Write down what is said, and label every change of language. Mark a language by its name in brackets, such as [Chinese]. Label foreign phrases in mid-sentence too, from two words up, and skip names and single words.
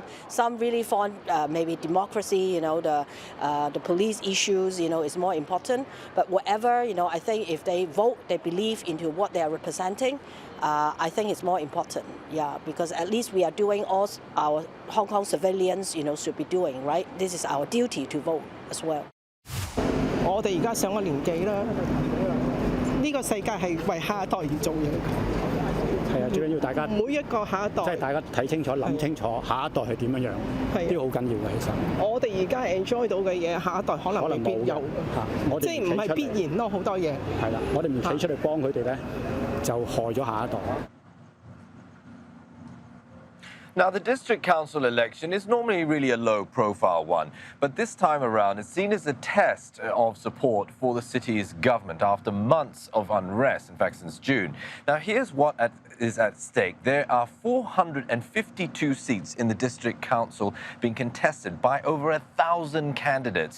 [English] Some really want maybe democracy, the police issues, is more important. But whatever, I think if they vote, they believe into what they are representing, I think it's more important, because at least we are doing all our Hong Kong civilians, should be doing, right? This is our duty to vote as well. [Cantonese] 我哋而家上咗年紀啦，呢個世界係為下一代而做嘢。係啊，係最緊要大家每一個下一代，即係大家睇清楚、諗清楚下一代係點樣樣，呢個好緊要嘅。其實我哋而家 enjoy 到嘅嘢，下一代可能未必有我哋即係唔係必然咯，好多嘢。係啦，我哋唔企出嚟幫佢哋咧，就害咗下一代。 [English] Now, the district council election is normally really a low-profile one, but this time around it's seen as a test of support for the city's government after months of unrest, in fact, since June. Now, here's what is at stake. There are 452 seats in the district council being contested by over 1,000 candidates.